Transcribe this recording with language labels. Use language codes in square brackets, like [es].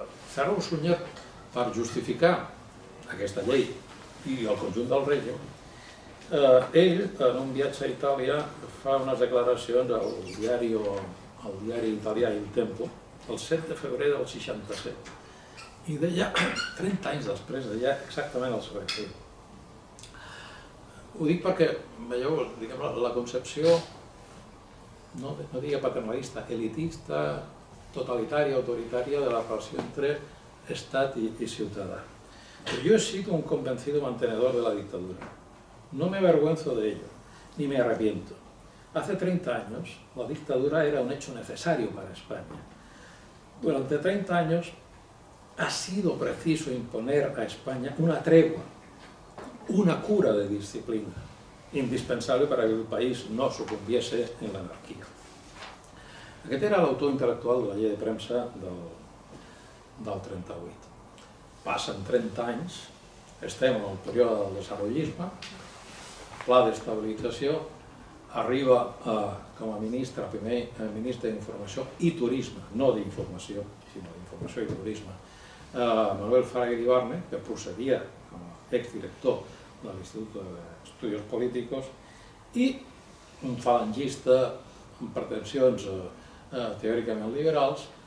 [ca] Serrano Suñer, per justificar aquesta llei i el conjunt del règim, ell, en un viatge a Itàlia, fa unes declaracions al diari italià Il Tempo, el 7 de febrer del 67, i deia, 30 anys després, deia exactament el següent. Ho dic perquè, veieu, la concepció, no diria paternalista, elitista, totalitària, autoritària de la relació entre Estat i ciutadà. [es] Yo he sido un convencido mantenedor de la dictadura. No me avergüenzo de ello, ni me arrepiento. Hace 30 años, la dictadura era un hecho necesario para España. Durante 30 años ha sido preciso imponer a España una tregua, una cura de disciplina, indispensable para que el país no sucumbiese en la anarquía. [ca] Aquest era l'autor intel·lectual de la llei de premsa del 38. Passen 30 anys, estem en el període del desenvolupisme, pla d'estabilització, arriba com a ministre, primer ministre d'Informació i Turisme, no d'informació, sinó d'informació i turisme, Manuel Fraga Iribarne, que procedia com a exdirector de l'Institut d'Estudios Políticos, i un falangista amb pretensions teòricament liberals,